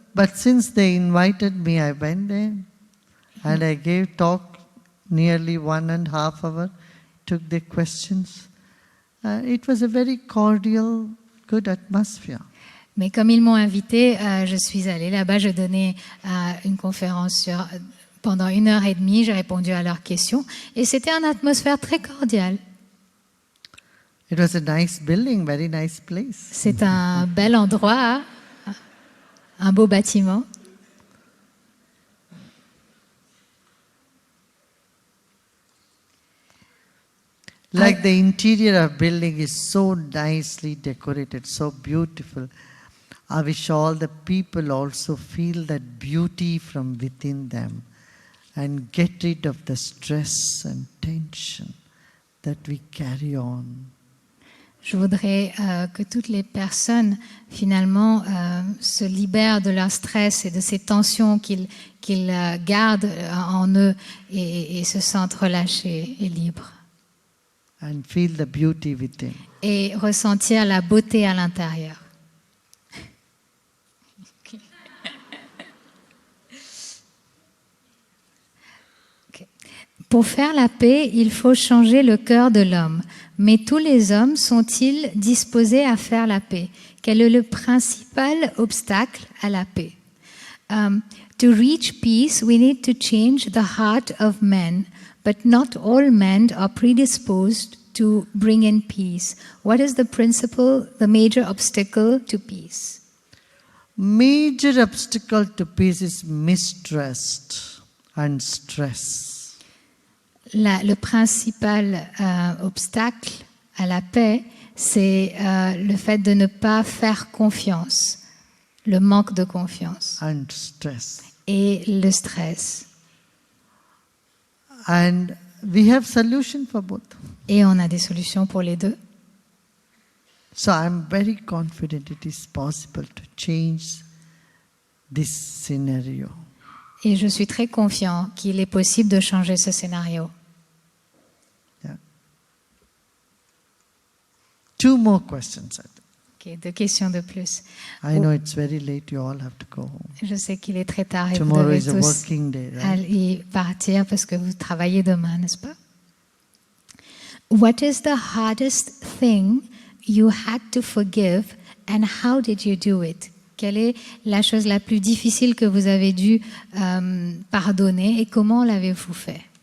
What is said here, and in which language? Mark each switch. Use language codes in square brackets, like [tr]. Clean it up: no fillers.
[en] but since they invited me, I went there and I gave talk nearly 1.5 hours, took their questions. It was a very cordial, good atmosphere. [fr] mais comme ils m'ont invité, je suis allée là-bas, je donnais une conférence pendant 1h30, j'ai répondu à leurs questions et c'était une atmosphère très cordiale. [en] It was a nice building, very nice place. [fr] C'est un bel endroit, un beau bâtiment. [en] Like the interior of building is so nicely decorated, so beautiful. I wish all the people also feel that beauty from within them and get rid of the stress and tension that we carry on. [fr] Je voudrais que toutes les personnes, finalement, se libèrent de leur stress et de ces tensions qu'ils gardent en eux et se sentent relâchés et libres. [en] And feel the beauty within. [fr] Et ressentir la beauté à l'intérieur. Okay. Pour faire la paix, il faut changer le cœur de l'homme. Mais tous les hommes sont-ils disposés à faire la paix? Quel est le principal obstacle à la paix? [en] To reach peace, we need to change the heart of men. but not all men are predisposed to bring in peace. What is the principle, the major obstacle to peace? Major obstacle to peace is mistrust and stress. [fr] Le principal obstacle à la paix, c'est le fait de ne pas faire confiance, le manque de confiance [en] And stress. [fr] et le stress. [en] And we have solution for both. [fr] Et on a des solutions pour les deux. [en] So I'm very confident it is possible to change this scenario. [fr] Et je suis très confiant qu'il est possible de changer ce scénario. [en] Yeah. 2 more questions. [fr] Okay, 2 questions de plus. [en] I know it's very late, you all have to go home. [fr] Je sais qu'il est très tard et vous [en] Tomorrow [fr] devez [en] is a [fr] tous [en] working day, right? [fr] aller partir parce que vous travaillez demain, n'est-ce pas? [en] What is the hardest thing you had to forgive and how did you do it? [fr] Quelle est la chose la plus difficile que vous avez dû pardonner et comment l'avez-vous fait?